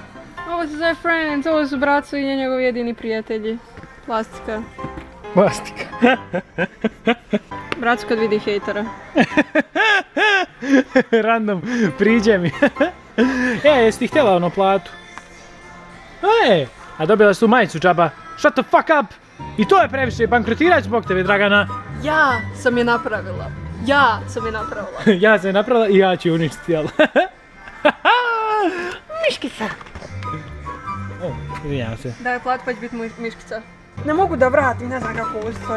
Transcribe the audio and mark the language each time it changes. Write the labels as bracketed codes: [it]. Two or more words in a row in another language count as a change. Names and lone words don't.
[sr] Ovo se zove Friends, ovo su Braco i njegovi jedini prijatelji. Plastika. Braco kad vidi hejtera. Random, priđe mi. Jesi ti htjela ono platu? A dobila si tu majicu džaba. [en] Shut the fuck up! [sr] I to je previše, bankrotirat zbog tebe, Dragana. Ja sam je napravila. Ja sam je napravila i ja ću uništiti, jel? Miškica. Izvinjavam se. Daj plat pa će biti miškica. Ne mogu da vratim, ne znam kako ovo stoji.